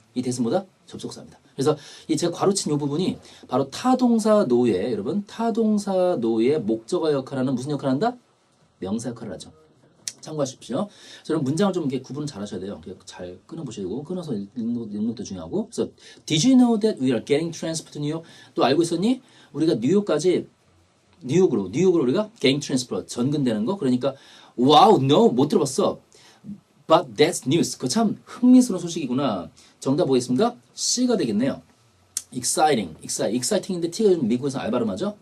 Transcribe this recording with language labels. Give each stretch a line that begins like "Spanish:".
Korean: 이 that은 뭐다? 접속사입니다. 그래서 이 제가 가로친 이 부분이 바로 타동사 노예 여러분 타동사 노예 목적어 역할하는 무슨 역할을 한다? 명사 역할을 하죠. 참고하십시오. 저는 문장을 좀 이렇게 구분을 잘 하셔야 돼요. 잘 끊어보시고, 끊어서 읽는 것도 중요하고. 그래서,
English: Did you know that we are getting transferred to New York?
Korean: 또 알고 있었니? 우리가 뉴욕으로 우리가
English: getting transferred,
Korean: 전근되는 거? 그러니까,
English: wow, no,
Korean: 못 들어봤어.
English: But that's news.
Korean: 그거 참 흥미스러운 소식이구나. 정답 보겠습니다. C가 되겠네요. exciting인데 T가 좀 미국에서 알 발음하죠?